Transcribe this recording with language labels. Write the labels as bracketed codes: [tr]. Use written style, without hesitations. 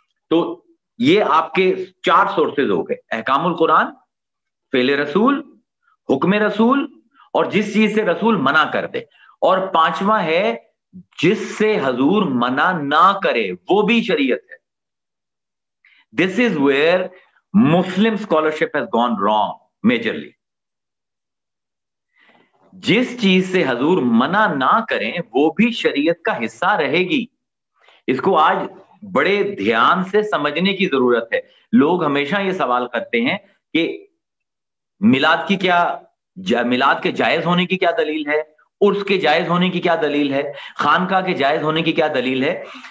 [ur] تو یہ آپ کے 4 سورسز ہو گئے, احکام القرآن, فعل رسول, حکم رسول, اور جس چیز سے رسول منع کر دے, اور 5واں ہے جس سے حضور منع نہ کرے وہ بھی شریعت ہے. [en] This is where Muslim scholarship has gone wrong majorly. [ur] جس چیز سے حضور منع نہ کریں وہ بھی شریعت کا حصہ رہے گی. اس کو آج بڑے دھیان سے سمجھنے کی ضرورت ہے. لوگ ہمیشہ یہ سوال کرتے ہیں کہ میلاد کی کیا, میلاد کے جائز ہونے کی کیا دلیل ہے, عرس کے جائز ہونے کی کیا دلیل ہے, خانقاہ کے جائز ہونے کی کیا دلیل ہے.